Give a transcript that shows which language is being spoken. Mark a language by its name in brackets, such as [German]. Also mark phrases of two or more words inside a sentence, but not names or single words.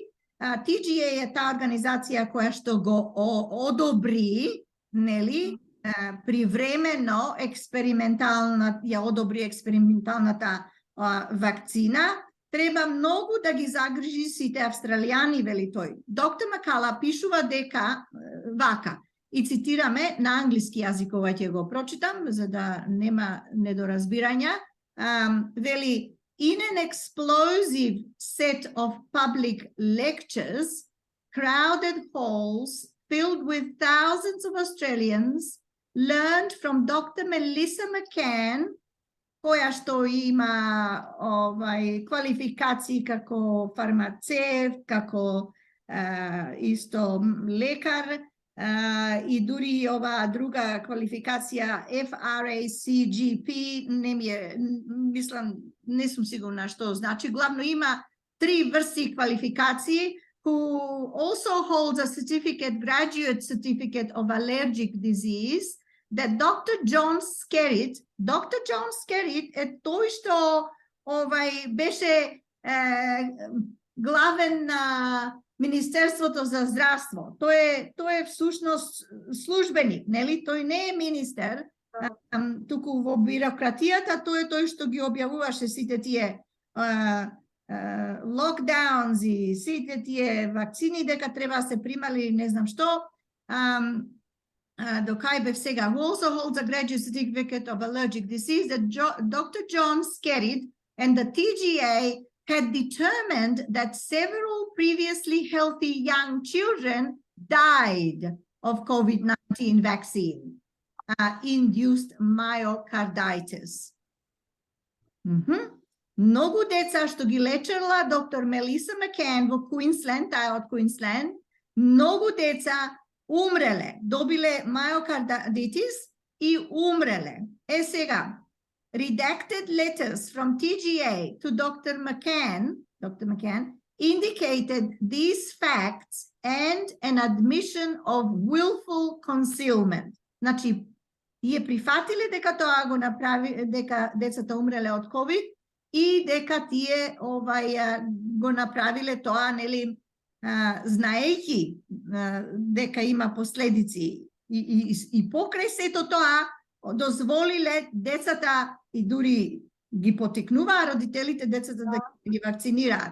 [Macedonian] TGA е таа организација која што го одобри, нели, привремено ја одобри експерименталната вакцина треба многу да ги загрижи сите австралијани, вели тој. Доктор Макала пишува дека вака, и цитираме на англиски јазик, ова ќе го прочитам, за да нема недоразбирања. Вели, [English] in an explosive set of public lectures, crowded halls filled with thousands of Australians learned from Dr. Melissa McCann, [Macedonian] која што има квалификации како фармацевт, како исто лекар, и дури ова друга квалификација FRACGP, мислам, не сум сигурна што значи, главно има 3 врсти квалификации, [English] who also holds a certificate, graduate certificate of allergic disease, that Dr. [Macedonian] John Skerritt е тој што беше главен на Министерството за здравство. Тој е всушност службеник, нели? Тој не е министер, туку во бирократијата тој е тој што ги објавуваше сите тие локдаунс и сите тие вакцини дека треба се примали, не знам што. До кај бев сега. [English] Who also holds a graduate certificate of allergic disease, that Dr. John Skerritt and the TGA had determined that several previously healthy young children died of COVID-19 vaccine induced myocarditis. [Macedonian] Многу деца што ги лечела доктор Мелиса Маккан во Квинсленд, таа од Квинсленд, многу деца умреле, добиле myocarditis и умреле. Сега, [English] redacted letters from TGA to Dr. McCann indicated these facts and an admission of willful concealment. [Macedonian] Значи, тие прифатиле дека тоа го направи, дека децата умреле од COVID и дека тие го направиле тоа, нели, знаејќи дека има последици и покрај сето тоа дозволиле децата и дури ги потикнуваа родителите децата да ги вакцинираат.